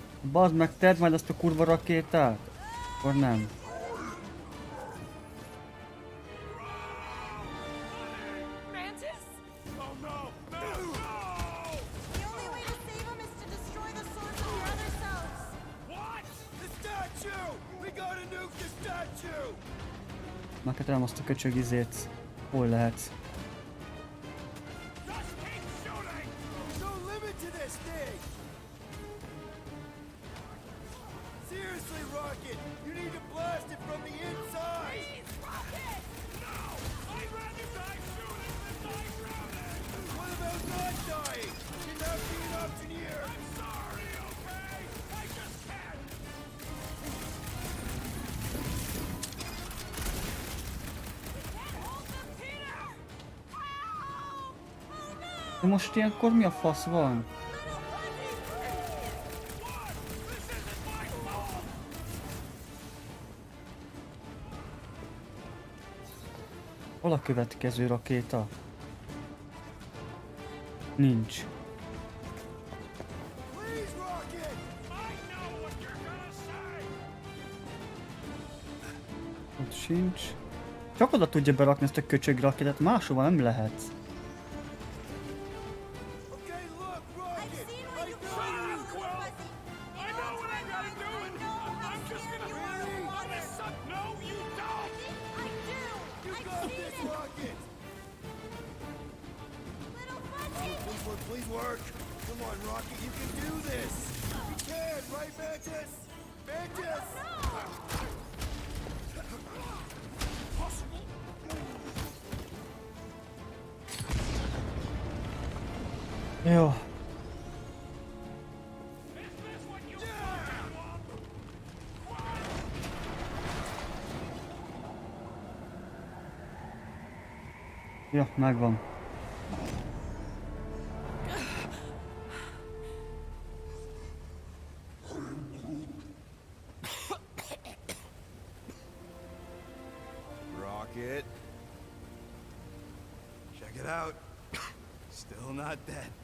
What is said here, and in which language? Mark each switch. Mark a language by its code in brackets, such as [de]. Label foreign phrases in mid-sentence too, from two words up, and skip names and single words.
[hu] Bazd meg, tedd majd azt a kurva rakétát! Akkor nem. Mantis? [en] Oh no! No! No! The only way to save him is to destroy the source of your other selves. What? The statue! We gotta nuke the statue! [hu] Megketelem azt a köcsög izét. Hol lehetsz? [en] Just keep shooting! No limit to this thing! Seriously, Rocket! You need to blast it from the inside! Please, Rocket! No! I'd rather die shooting than die drowning! What about not dying? Can that be an option here? I'm sorry, okay? I just can't! [hu] De most ilyenkor mi a fasz van? Hol a következő rakéta? Nincs. [en] Please, Rocket! I know what you're gonna say! [hu] Ott sincs. Csak oda tudja berakni ezt a köcsög rakétát, máshova nem lehet. [en] Okay, look, Rocket! I know you, Quill! I know what I gotta do, and I'm just gonna... Really? No, you don't! I do. You I've got seen this, it. Rocket! Little fuzzy. Please work. Come on, Rocket, you can do this. You can, right, Mantis? Mantis! [hu] Jó. Ja, megvan. [en] Rocket. Check it out. Still not dead.